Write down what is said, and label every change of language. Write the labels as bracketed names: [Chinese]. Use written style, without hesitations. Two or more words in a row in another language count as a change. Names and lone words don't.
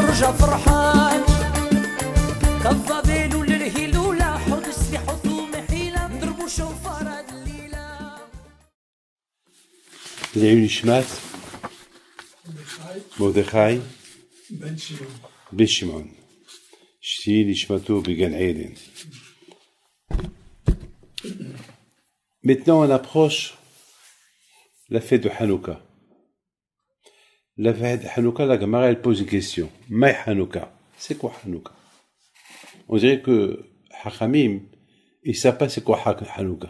[Arabic] فرحان كالظبيل للهلولة حط السلاح حطوا محيلة نضربوا شوفار هاد الليلة. [Hebrew] לעילוי נשמת מרדכי בן שמעון, שתהי נשמתו בגן עדן. [French] Maintenant, on approche la fête de Hanouka. La fête de Hanouka, la Gemara, elle pose une question. Maï Hanouka. C'est quoi Hanouka? On dirait que Hachamim, ils ne savent pas c'est quoi Hanouka.